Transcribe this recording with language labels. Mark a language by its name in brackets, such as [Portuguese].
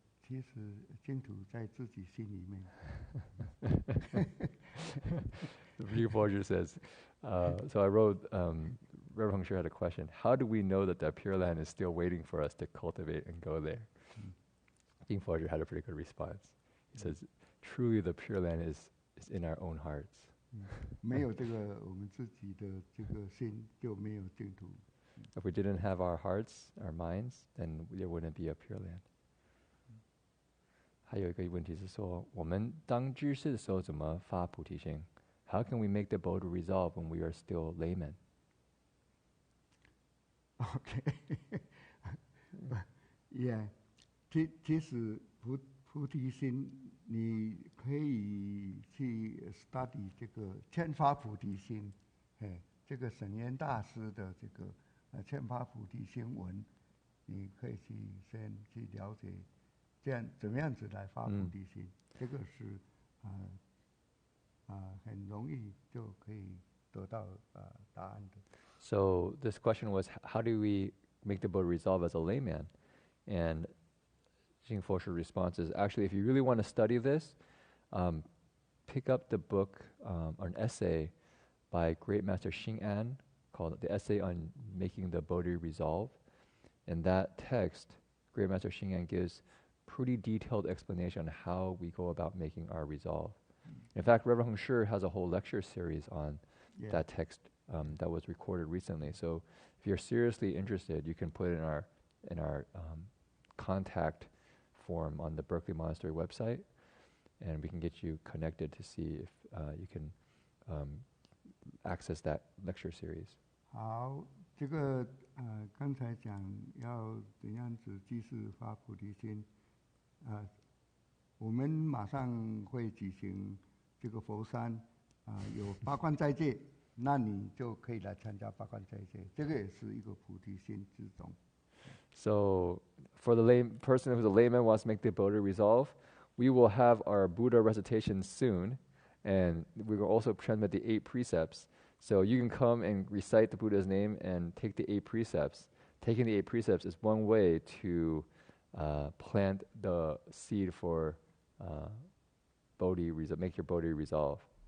[Chinese] 其实净土在自己心里面。 [English] View Forger says, so I wrote, Reverend Heng Shui had a question. How do we know that the Pure Land is still waiting for us to cultivate and go there? Ying Forger had a pretty good response. He says, truly the Pure Land is in our own hearts. [Chinese] 没有这个我们自己的这个心，就没有净土。 [English] If we didn't have our hearts, our minds, then there wouldn't be a Pure Land. [Chinese] 还有一个问题是说，我们当居士的时候怎么发菩提心？ [English] How can we make the Bodhi resolve when we are still laymen? OK， yeah， [Chinese] 其实菩提心，你可以去 study 这个劝发菩提心，这个沈渊大师的这个劝发菩提心文，你可以先去了解，这样怎么样子来发菩提心，这个是很容易就可以得到答案的。 [English] So this question was, how do we make the Bodhi resolve as a layman? And Jing Fosher's response is, actually, if you really want to study this, pick up the book, an essay by Great Master Xing An called The Essay on Making the Bodhi Resolve. In that text, Great Master Xing An gives pretty detailed explanation on how we go about making our resolve. In fact, Reverend Heng Shi has a whole lecture series on that text that was recorded recently. So if you're seriously interested, you can put it in our contact form on the Berkeley Monastery website, and we can get you connected to see if you can access that lecture series. [Chinese] 好，这个刚才讲要怎样子即是发菩提心，我们马上会举行这个佛山有八关斋戒，那你就可以来参加八关斋戒，这个也是一个菩提心之中。 [English] So for the lay person who's a layman wants to make the Bodhi resolve, we will have our Buddha recitation soon, and we will also transmit the 8 precepts. So you can come and recite the Buddha's name and take the 8 precepts. Taking the 8 precepts is one way to plant the seed for Bodhi, make your Bodhi resolve.